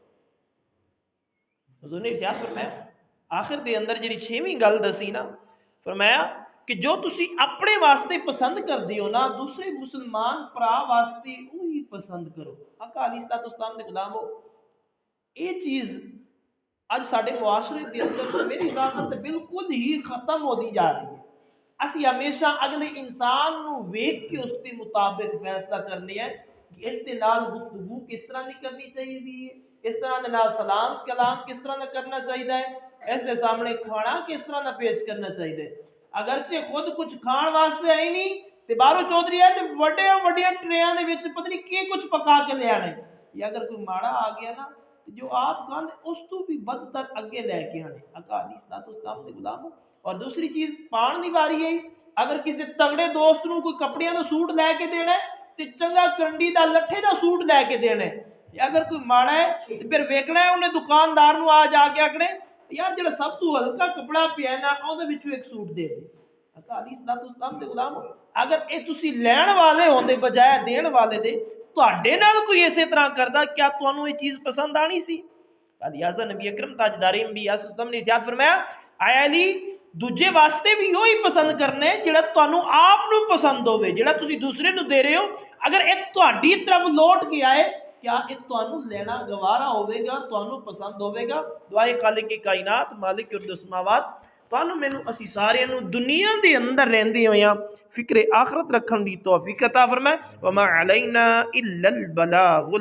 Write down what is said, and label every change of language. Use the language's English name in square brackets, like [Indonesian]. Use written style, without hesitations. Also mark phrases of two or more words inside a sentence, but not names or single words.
[Punjabi] حضور نے ارشاد فرمایا آخر دے اندر جڑی 6ویں گل دسی نا، فرمایا کہ جو تسی اپنے واسطے پسند کر دیو نا دوسرے مسلمان پرا واسطے وہی پسند کرو۔ آقا [Arabic] علیہ الصلوۃ والسلام [Punjabi] دے غلامو یہ چیز اج ساڈے معاشرے دے اندر میری ذات [Urdu] بالکل ہی ختم ہوتی جا رہی ہے۔ [Punjabi] اسی ہمیشہ اگلے انسان نو ویکھ کے اس کے مطابق فیصلہ کرنے ہیں کہ اس دے نال گفتگو کس طرح نہیں کرنی چاہیے، اس طرح دے نال سلام کلام کس طرح نہ کرنا چاہیے، اس دے سامنے کھانا کس طرح نہ پیش کرنا چاہیے۔ اگرچہ خود کچھ کھان واسطے آئی نہیں تے باہروں چودھری ہے تے وڈے وڈیاں ٹریاں دے وچ پتہ نہیں کی کچھ پکا کے لے آنے، یا اگر کوئی ماڑا آ گیا نا جو آپ کھان اس تو بھی بدتر اگے لے کے آنے۔ آقا [Arabic] علیہ الصلوۃ والسلام [Punjabi] دے غلاموں اور دوسری چیز پان دی باری ہے، اگر کسی تگڑے دوست نو کوئی کپڑیاں دا سوٹ لے کے دینا ہے تے چنگا کنڈی دا لٹھے دا سوٹ لے کے دینا ہے، یا اگر کوئی ماڑا ہے تے پھر ویکھنا ہے انہیں دکاندار نو آ جا کے آکھنے یار جڑا سب تو ہلکا کپڑا پیا نا اودے وچوں ایک سوٹ دے دے۔ آقا [Arabic] علیہ الصلوۃ والسلام [Punjabi] دے غلاموں اگر اے تسی لین والے ہوندے بجائے دین والے دے تواڈے نال کوئی اسی طرح کردا کیا تانوں یہ چیز پسند آنی سی؟ لہٰذا نبی اکرم تاجدار انبیاء [Arabic] صلی اللہ علیہ وسلم [Punjabi] نے ارشاد فرمایا اے علی دوجے واسطے بھی وہی پسند کرنا ہے جڑا تانوں آپ نو پسند ہوے، جڑا تسی دوسرے نو دے رہے ہو اگر ایک تہاڈی طرف لوٹ کے آئے کیا ایک تانوں لینا گوارا ہوے گا، تانوں پسند ہوے گا؟ دعائے خالق کائنات مالک ارض و سماوات تانوں مینوں اسی سارے نو دنیا دے اندر رہندے ہویاں فکر آخرت رکھن دی توفیق عطا فرمائے۔ [Arabic] وما علینا الا البلاغ